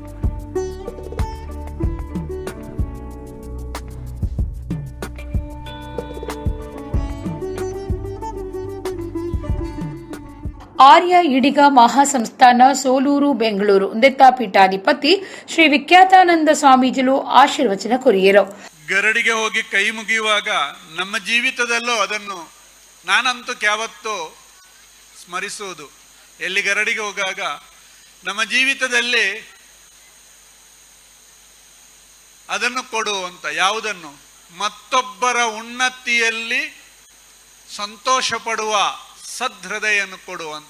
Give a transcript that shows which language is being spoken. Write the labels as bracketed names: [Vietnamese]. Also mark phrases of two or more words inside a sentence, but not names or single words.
[Tulu] ಆರ್ಯ ಇಡಿಗ ಮಹಾಸಂಸ್ಥಾನ ಸೋಲೂರು ಬೆಂಗಳೂರು ನೆತ್ತ ಪೀಠಾಧಿಪತಿ ಶ್ರೀ ವಿಖ್ಯಾತಾನಂದ ಸ್ವಾಮೀಜಿಲು ಆಶೀರ್ವಚನ ಕೊರಿಯರು. [Kannada] ಗರಡಿಗೆ ಹೋಗಿ ಕೈ ಮುಗಿಯುವಾಗ ನಮ್ಮ ಜೀವಿತದಲ್ಲೂ ಅದನ್ನು ನಾನಂತೂ ಯಾವತ್ತೂ ಸ್ಮರಿಸುವುದು. ಎಲ್ಲಿ ಗರಡಿಗೆ ಹೋಗಾಗ ನಮ್ಮ ಜೀವಿತದಲ್ಲಿ ಅದನ್ನು ಕೊಡುವಂತ ಯಾವುದನ್ನು ಮತ್ತೊಬ್ಬರ ಉನ್ನತಿಯಲ್ಲಿ ಸಂತೋಷ ಪಡುವ ಸದ್ಹೃದಯನ್ನು ಕೊಡುವಂತ.